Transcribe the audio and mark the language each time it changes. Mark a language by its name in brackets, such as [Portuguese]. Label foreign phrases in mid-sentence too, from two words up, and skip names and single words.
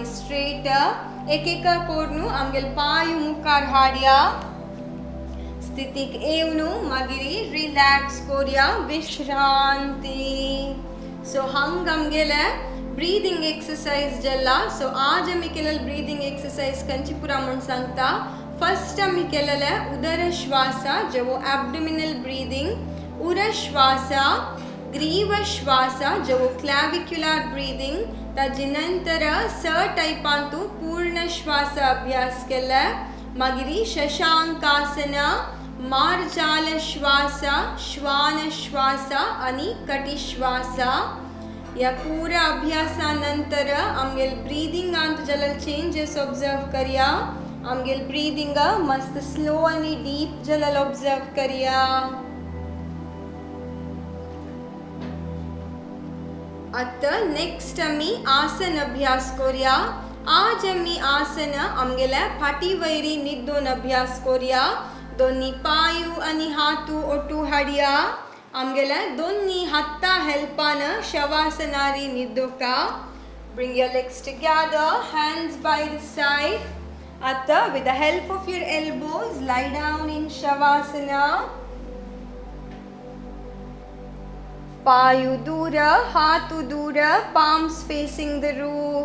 [Konkani] स्ट्रेट एक कोरनु आमगेल पायु मुखार हाड्या स्थितिक एवनु मागिरी रिलॅक्स कोरिया विश्रांती सो हंग आमगेले [English] breathing exercise [Konkani] जल्ला सो आज आमी केलेले [English] breathing exercise [Konkani] कंची पुरा म्हण सांगता फर्स्ट आमी केलेले उदर श्वास जेवो [English] abdominal breathing [Konkani] उर श्वास ग्रीव श्वास जेवो [English] clavicular breathing [Konkani] ताजे नंतर स टायपांतू पूर्ण श्वास अभ्यास केला मागिरी शशांकासन मार्जाल श्वास श्वान श्वास आणि कटी श्वास या पूरा अभ्यासानंतर आमगेल ब्रीदिंग अंत जलल [English] changes observe [Konkani] करिया आमगेल ब्रीदिंग मस्त स्लो आणि डीप जलल ऑब्जर्व करिया आता नेक्स्ट आम्ही आसन अभ्यास करूया आज आमी आसन आमगेल्या फाटी वयरी न्हिदोन अभ्यास करूया. दोन्ही पांय आनी हात ओटू हाडया. आमगेल्या दोन्ही हातां हेल्पान शवासनारी न्हिदोका. [English] Bring your legs together, hands by the side. Atta, with the help of your elbows, lie down in Shavasana. [Konkani] Payu dura, hatu dura, [English] palms facing the roof.